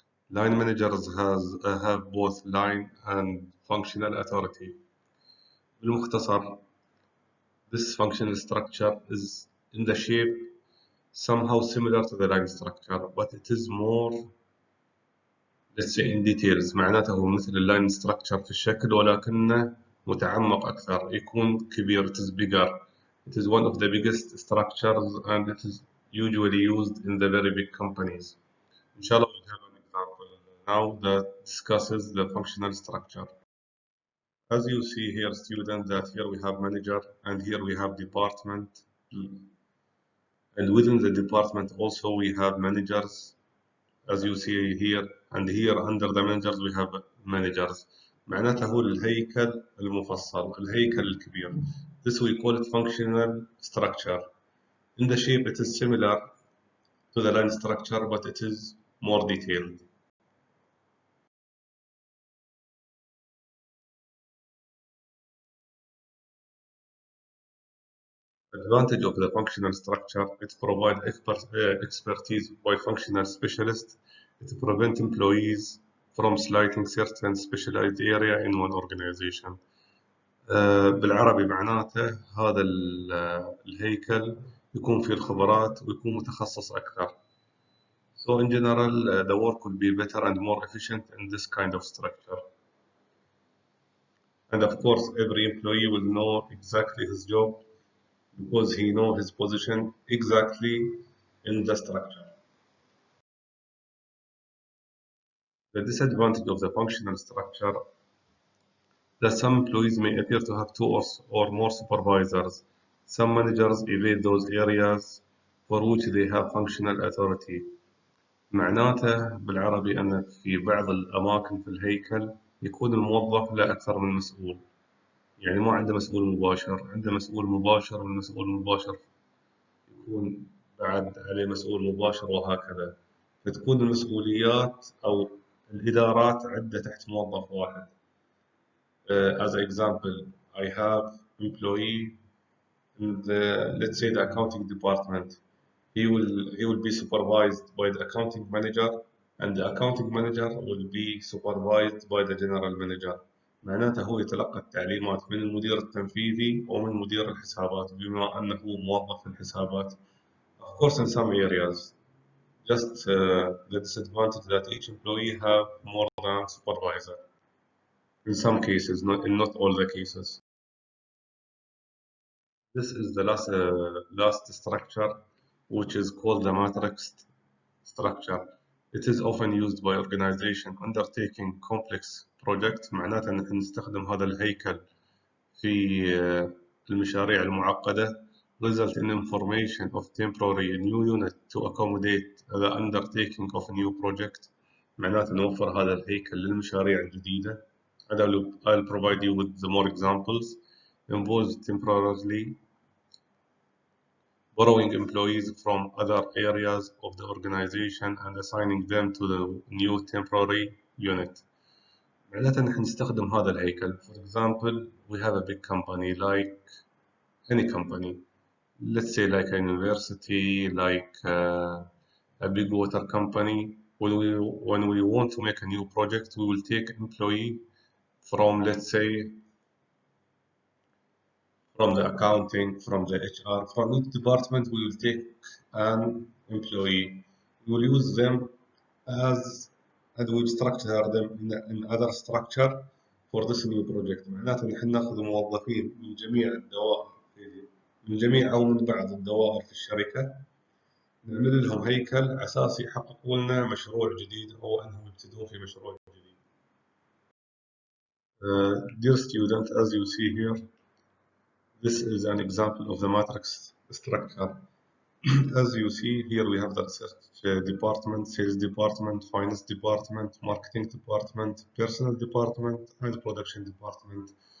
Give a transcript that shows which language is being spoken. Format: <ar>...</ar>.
<en>Line managers have both line and functional authority.</en> <ar>بالمختصر,</ar> <en>this functional structure is in the shape somehow similar to the line structure, but it is more, let's say, in details.</en> <ar>معناته هو مثل اللاين structure في الشكل ولكنه متعمق أكثر، يكون كبير.</ar> <en>It is bigger. It is one of the biggest structures and it is usually used in the very big companies. Inshallah, we have an example now that discusses the functional structure. As you see here, students, that here we have manager and here we have department. And within the department also we have managers, as you see here, and here under the managers we have managers.</en> <ar>معناته هو الهيكل المفصل، الهيكل الكبير.</ar> <en>This we call it functional structure. In the shape it is similar to the line structure, but it is more detailed. Advantage of the functional structure: it provides expertise by functional specialists. It prevents employees from slighting certain specialized area in one organization.</en> <ar>بالعربي معناته هذا الهيكل يكون فيه الخبرات ويكون متخصص أكثر.</ar> <en>So in general, the work will be better and more efficient in this kind of structure. And of course, every employee will know exactly his job because he knows his position exactly in the structure. The disadvantage of the functional structure: that some employees may appear to have two or more supervisors. Some managers evade those areas for which they have functional authority.</en> <ar>معناته بالعربي أن في بعض الأماكن في الهيكل يكون الموظف له أكثر من مسؤول. يعني ما عنده مسؤول مباشر، عنده مسؤول مباشر، والمسؤول المباشر يكون بعد عليه مسؤول مباشر وهكذا. فتكون المسؤوليات أو الإدارات عدة تحت موظف واحد.</ar> <en>As an example, I have employee in the, let's say, the accounting department. He will be supervised by the accounting manager, and the accounting manager will be supervised by the general manager.</en> <ar>معناته هو يتلقى التعليمات من المدير التنفيذي ومن مدير الحسابات بما أنه موظف في الحسابات.</ar> <en>Of course, in some areas, just the disadvantage that each employee have more than supervisor. In some cases, not in not all the cases. This is the last structure, which is called the matrix structure. It is often used by organization undertaking complex projects.</en> <ar>معناته نحن نستخدم هذا الهيكل في المشاريع المعقدة.</ar> <en>Result in information of temporary new unit to accommodate the undertaking of a new project.</en> <ar>معناته نوفر هذا الهيكل للمشاريع الجديدة.</ar> <en>And I'll provide you with the more examples. Involves temporarily borrowing employees from other areas of the organization and assigning them to the new temporary unit.</en> <ar>معناته نحن نستخدم هذا الهيكل.</ar> <en>For example, we have a big company, like any company. Let's say like a university, like a big water company. When we want to make a new project, we will take employee from, let's say, from the accounting, from the HR, from each department, we will take an employee. We will use them as, and we will structure them in other structure for this new project.</en> <ar>معناته نحن ناخذ موظفين من جميع الدوائر، من جميع أو من بعض الدوائر في الشركة، نعمل لهم هيكل أساسي يحققوا لنا مشروع جديد أو أنهم يبتدون في مشروع جديد.</ar> <en>Dear student, as you see here, this is an example of the matrix structure. As you see here, we have the research department, sales department, finance department, marketing department, personnel department, and production department.</en>